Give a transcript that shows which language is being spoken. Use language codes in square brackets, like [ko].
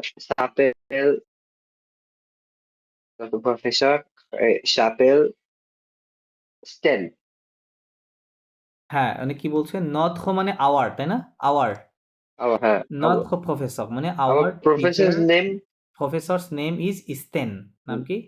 [fr] s'appelle, notre professeur s'appelle Sten. [bn] হ্যাঁ, মানে কি বলছে, notre মানে our, তাই না? [en] our, notre professor মানে our our professor's teacher, name professor's name is Sten, [bn] নাম কি?